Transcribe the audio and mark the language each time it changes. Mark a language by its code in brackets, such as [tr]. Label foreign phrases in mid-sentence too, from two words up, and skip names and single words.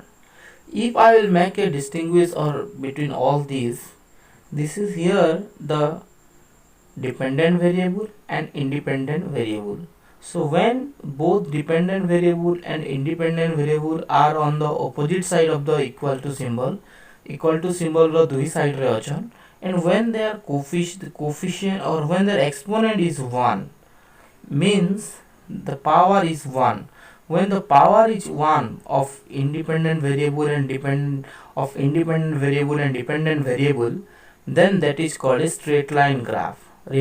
[en] If I will make a distinguish or between all these, this is here the dependent variable and independent variable. So when both dependent variable and independent variable are on the opposite side of the equal to symbol [or] ର ଦୁଇ ସାଇଡ୍ ରେ ଅଛନ୍, [en] and when their coefficient or when their exponent is 1, means the power is 1. When the power is 1 of independent variable and independent variable and dependent variable, then that is called a straight line graph.